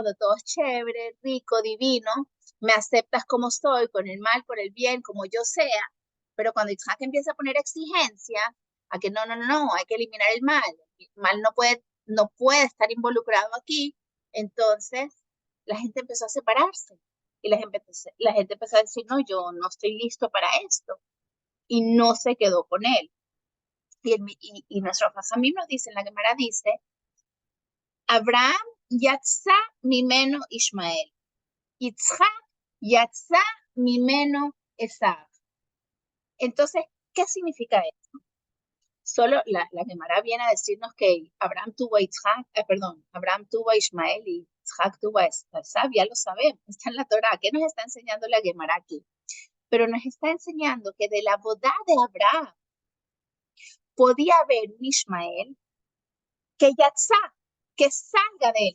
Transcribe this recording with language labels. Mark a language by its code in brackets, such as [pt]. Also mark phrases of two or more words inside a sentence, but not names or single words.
[es] cuando todo es chévere, rico, divino, me aceptas como soy, con el mal, por el bien, como yo sea, pero cuando Isaac empieza a poner exigencia, a que no, hay que eliminar el mal no puede estar involucrado aquí, entonces la gente empezó a separarse y la gente empezó a decir, no, yo no estoy listo para esto, y no se quedó con él. Y nuestro Jajamim nos dice, en la Gemara dice, [he] אברהם יצא ממנו ישמעאל, יצחק יצא ממנו עשו. [es] Entonces, ¿qué significa esto? Solo la Gemara viene a decirnos que Abraham tuvo a Abraham tuvo a Ishmael y Yitzhak tuvo a Esav, ya lo sabemos, está en la Torah. ¿Qué nos está enseñando la Gemara aquí? Pero nos está enseñando que de la boda de Abraham podía haber un Ishmael que yatzá, que salga de él.